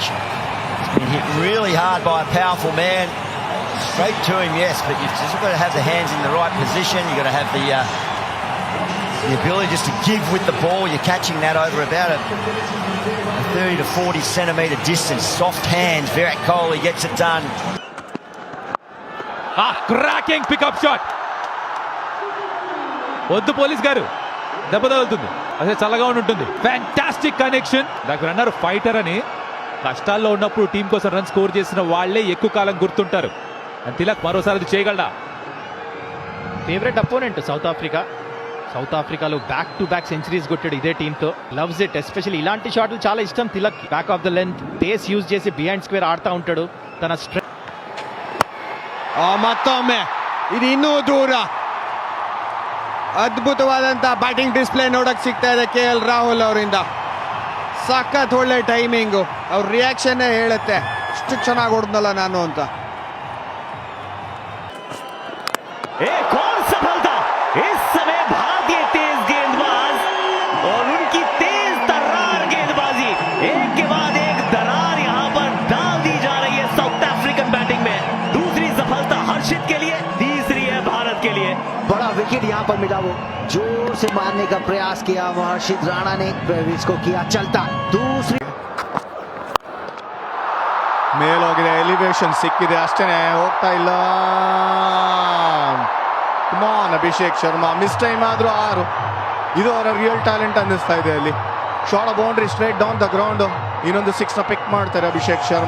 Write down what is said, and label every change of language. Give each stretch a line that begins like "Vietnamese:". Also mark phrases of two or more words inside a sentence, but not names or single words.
English: It's been hit really hard by a powerful man. Straight to him, yes, but you've just got to have the hands in the right position. You've got to have the ability just to give with the ball. You're catching that over about a 30 to 40 centimetre distance. Soft hands. Virat Kohli gets it done. cracking pickup shot.
Telugu: వద్దు పోలీస్ గారు, దెబ్బ తగులుతుంది. అసలు చల్లగా ఉంటుంది.
English: fantastic connection.
Telugu: నాకు అన్నారు ఫైటర్ అని. కష్టాల్లో ఉన్నప్పుడు టీం కోసం రన్ స్కోర్ చేసిన వాళ్లే ఎక్కువ కాలం గుర్తుంటారు. తిలక్ మరోసారి అది చేయగలడా?
English: favourite opponent
Telugu: సౌత్ ఆఫ్రికాలో
English: back to back centuries
Telugu: కొట్టాడు ఇదే టీంతో.
English: loves it.
Telugu: ఎస్పెషల్లీ ఇలాంటి షాట్లు చాలా ఇష్టం తిలక్.
English: back of the length pace use
Telugu: చేసి
English: behind square
Telugu: ఆడుతూ ఉంటాడు. తన
Kannada: ಮತ್ತೊಮ್ಮೆ ಇದು ಇನ್ನೂ ದೂರ. ಅದ್ಭುತವಾದಂತ
English: batting display
Kannada: ನೋಡಕ್ ಸಿಗ್ತಾ ಇದೆ KL ರಾಹುಲ್ ಅವರಿಂದ. ಸಖತ್ ಒಳ್ಳೆ ಟೈಮಿಂಗು. ಅವ್ರ ರಿಯಾಕ್ಷನ್ ಹೇಳುತ್ತೆ ಇಷ್ಟು ಚೆನ್ನಾಗಿ ಹೊಡೆದ್ನಲ್ಲ ನಾನು ಅಂತ.
Hindi: एक और सफलता इस समय भारतीय तेज गेंदबाज और उनकी तेज तर्रार गेंदबाजी, एक के बाद एक दरार यहां पर डाल दी जा रही है
English: South African batting
Hindi: में. दूसरी सफलता हर्षित के लिए, तीसरी है भारत के लिए. बड़ा विकेट यहाँ पर मिला. वो जोर से मारने का प्रयास किया हर्षित राणा ने, इसको किया चलता. दूसरी
Kannada: ಮೇಲೋಗಿದೆ, ಎಲಿವೇಶನ್ ಸಿಕ್ಕಿದೆ, ಅಷ್ಟೇನೆ ಹೋಗ್ತಾ ಇಲ್ಲ. ಕಮಾನ್ ಅಭಿಷೇಕ್ ಶರ್ಮಾ.
English: miss time
Kannada: ಆದ್ರೂ 6. ಇದು ಅವರ
English: real talent
Kannada: ಅನ್ನಿಸ್ತಾ ಇದೆ. ಅಲ್ಲಿ
English: short boundary straight down the ground.
Kannada: ಇನ್ನೊಂದು 6 ಪಿಕ್ ಮಾಡ್ತಾರೆ ಅಭಿಷೇಕ್ ಶರ್ಮಾ.